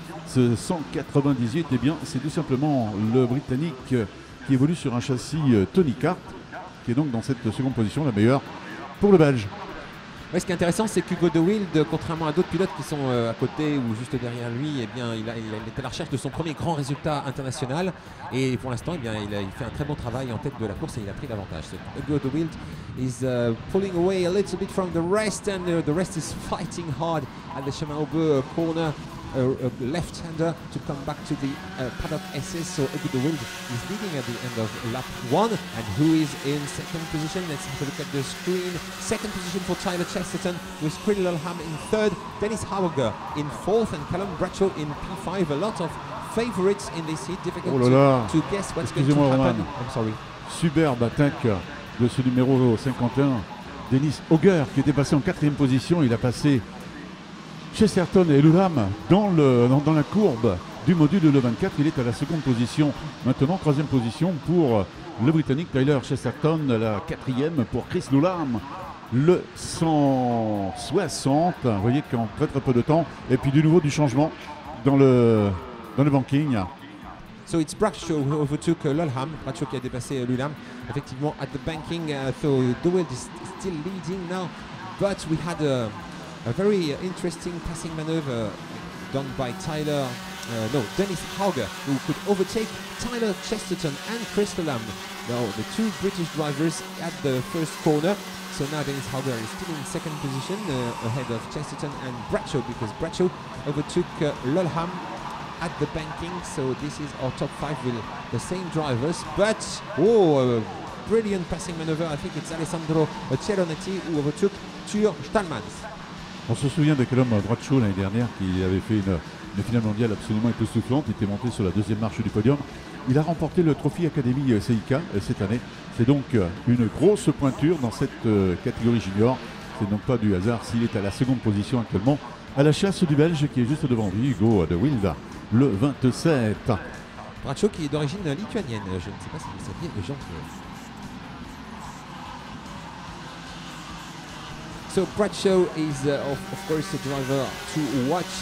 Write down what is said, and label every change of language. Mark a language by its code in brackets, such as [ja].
[fr] Ce 198, eh bien, c'est tout simplement le Britannique qui évolue sur un châssis Tony Kart, qui est donc dans cette seconde position, la meilleure pour le Belge. Ouais, ce qui est intéressant, c'est qu'Hugo de Wild, contrairement à d'autres pilotes qui sont à côté ou juste derrière lui, eh bien, il est à la recherche de son premier grand résultat international. Et pour l'instant, eh bien, il fait un très bon travail en tête de la course et il a pris l'avantage. [en] So, Hugo de Wild is pulling away a little bit from the rest, and the rest is fighting hard at the Chemin-Aubert corner. Left-hander to come back to the paddock SS, so Hugo de Wild is leading at the end of lap 1, and who is in second position? Let's have a look at the screen. Second position for Tyler Chesterton, with Chris Lilham in third, Dennis Hauger in fourth, and Callum Bradshaw in P5. A lot of favorites in this heat, difficult to guess what's going to happen. Roman. I'm sorry. [fr] Superbe attaque de ce numéro 51, Dennis Hauger, qui était passé en quatrième position. Il a passé Chesterton et Lilham dans la courbe du module de le 24. Il est à la seconde position. Maintenant, troisième position pour le Britannique Tyler Chesterton, la quatrième pour Chris Lilham, le 160. Vous voyez qu'en très très peu de temps. Et puis du nouveau du changement dans le banking. [en] So it's Bradshaw who overtook Lilham. [fr] Bradshaw qui a dépassé Lilham. Effectivement, [en] at the banking, so de Wild is still leading now. But we had a very interesting passing maneuver done by Dennis Hauger, who could overtake Tyler Chesterton and Chris Lilham. Now the two British drivers at the first corner. So now Dennis Hauger is still in second position ahead of Chesterton and Bradshaw, because Bradshaw overtook Lilham at the banking. So this is our top 5 with the same drivers. But brilliant passing maneuver. I think it's Alessandro Ceronetti who overtook Tur Stallmans. [fr] On se souvient de Callum Bradshaw l'année dernière, qui avait fait une finale mondiale absolument époustouflante. Il était monté sur la deuxième marche du podium. Il a remporté le Trophy Academy CIK cette année. C'est donc une grosse pointure dans cette catégorie junior. C'est donc pas du hasard s'il est à la seconde position actuellement, à la chasse du Belge qui est juste devant lui, Hugo de Wild, le 27. Bradshaw qui est d'origine lituanienne. Je ne sais pas si vous saviez, les gens. [en] So Bradshaw is of course a driver to watch.